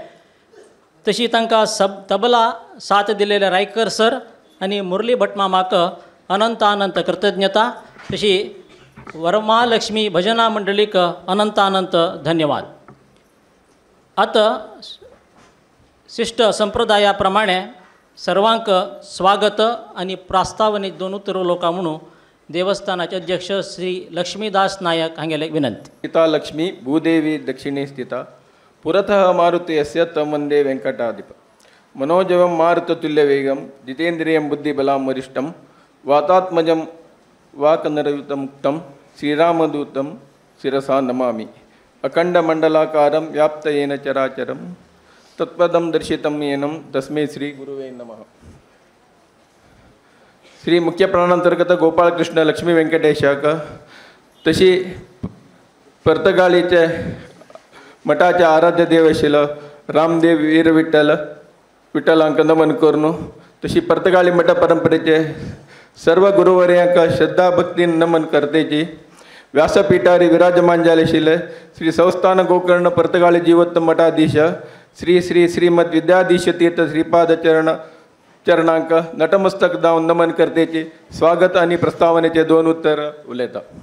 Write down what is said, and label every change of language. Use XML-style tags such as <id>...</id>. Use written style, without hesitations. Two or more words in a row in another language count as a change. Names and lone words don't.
<kok>तशी तांकां तबला साथ दिलेले रायकर सर आणि मुरली भटमामाक अनंत अनंत कृतज्ञता. तशी वरमहालक्ष्मी भजना मंडळीक अनंत अनंत धन्यवाद. आता शिष्ट संप्रदायाप्रमाणे सर्वांक स्वागत आणि प्रास्तावनेक दोन उत्तर उलोवका म्हणून देवस्थानाचे अध्यक्ष श्री लक्ष्मीदास नायक हांगेले विनंती.</kok> <sa>पिता लक्ष्मी भूदेवी दक्षिणे स्थिता पुरतः मारुति यस्य तं वन्दे वेङ्कटाधिप मनोजवं मारुततुल्यवेगं जितेन्द्रियं बुद्धिबलं वरिष्ठं वातात्मजं वाकनरयुतं मुक्तं श्रीरामदूतं शिरसा नमामि. अखण्डमण्डलाकारं व्याप्तयेन चराचरं तत्पदं दर्शितं येनं तस्मै श्री गुरुवे नमः.</sa> <kok>श्री मुख्य प्राणांतर्गत गोपाळकृष्ण लक्ष्मी व्यंकटेशाक तशी पर्तगाळीचे मठाचे आराध्य देव आशिल्लो रामदेव वीर विठ्ठलांक नमन करून तशी पर्तगाळी मठ परंपरेचे सर्व गुरुवर्यांक श्रद्धा भक्तीन नमन करतेची व्यासपीठारी विराजमान जाले आशिल्ले श्री संस्थान गोकर्ण पर्तगाळी जीवोत्तम मठाधीश श्री श्री श्रीमद विद्याधीश तीर्थ श्रीपाद चरणांक नटमस्तक जावन नमन करतेची स्वागत आणि प्रस्तावनेचे दोन उत्तर उलयता.</kok>